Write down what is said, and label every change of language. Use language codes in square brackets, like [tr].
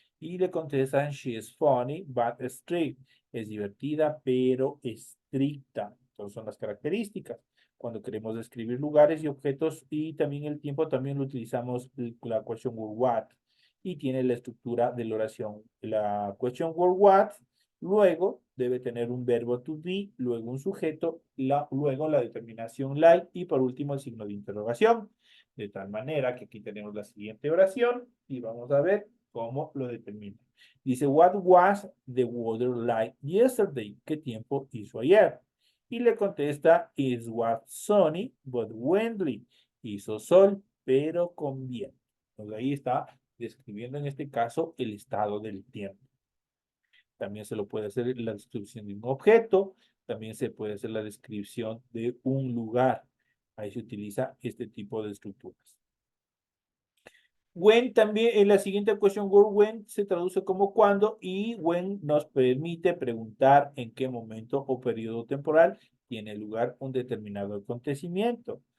[es] Y le contestan, [en] she is funny, but strict. [es] Es divertida, pero estricta. Entonces son las características. Cuando queremos describir lugares y objetos y también el tiempo, también lo utilizamos la question word what. Y tiene la estructura de la oración. La question word what, luego debe tener un verbo to be, luego un sujeto, luego la determinación like y por último el signo de interrogación. De tal manera que aquí tenemos la siguiente oración y vamos a ver cómo lo determina. [en] Dice, what was the weather like yesterday? [es] ¿Qué tiempo hizo ayer? Y le contesta, [en] it was sunny but windy. [es] Hizo sol, pero con viento. Entonces ahí está describiendo en este caso el estado del tiempo. También se lo puede hacer la descripción de un objeto, también se puede hacer la descripción de un lugar. Ahí se utiliza este tipo de estructuras. When también en la siguiente question word when se traduce como cuando y when nos permite preguntar en qué momento o periodo temporal tiene lugar un determinado acontecimiento.